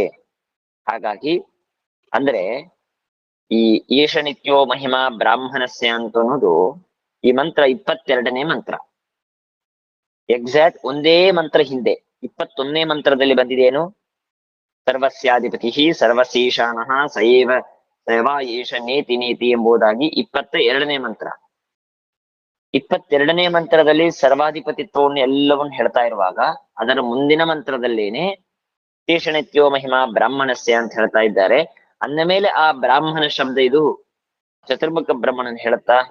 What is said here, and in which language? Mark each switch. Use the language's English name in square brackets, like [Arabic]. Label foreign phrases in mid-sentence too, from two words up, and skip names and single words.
[Kannada] ಹಾಗಾಗಿ ಅಂದ್ರೆ ಈ [Sanskrit] ಏಷ ನಿತ್ಯೋ ಮಹಿಮಾ ಬ್ರಾಹ್ಮಣಸ್ಯ [Kannada] ಅಂತ ಅನ್ನೋದು ಈ ಮಂತ್ರ 22ನೇ ಮಂತ್ರ. ಎಕ್ಸಾಕ್ಟ್ ಒಂದೇ ಮಂತ್ರ ಹಿಂದೆ 21ನೇ ಮಂತ್ರದಲ್ಲಿ ಬಂದಿದೇನು? [Sanskrit] ಸರ್ವಸ್ಯಾಧಿಪತಿ ಸರ್ವಶೀಶಾನಃ ಸೈವ ಸೇವಾ ಏಷ ನೇತಿ ನೇತಿ [Kannada] ಎಂಬುದಾಗಿ 22ನೇ ಮಂತ್ರ. 22ನೇ ಮಂತ್ರದಲ್ಲಿ ಸರ್ವಾಧಿಪತಿತ್ವವನ್ನು ಎಲ್ಲವನ್ನು ಹೇಳ್ತಾ ಇರುವಾಗ ಅದರ ಮುಂದಿನ ಮಂತ್ರದಲ್ಲೇನೆ [Sanskrit] ಏಷ ನಿತ್ಯೋ ಮಹಿಮಾ ಬ್ರಾಹ್ಮಣಸ್ಯ [Kannada] ಅಂತ ಹೇಳ್ತಾ ಇದ್ದಾರೆ. ಅಂದ ಮೇಲೆ ಆ ಬ್ರಾಹ್ಮಣ ಶಬ್ದ ಇದು ಚತುರ್ಮುಖ ಬ್ರಹ್ಮಣನ್ ಹೇಳುತ್ತಾ?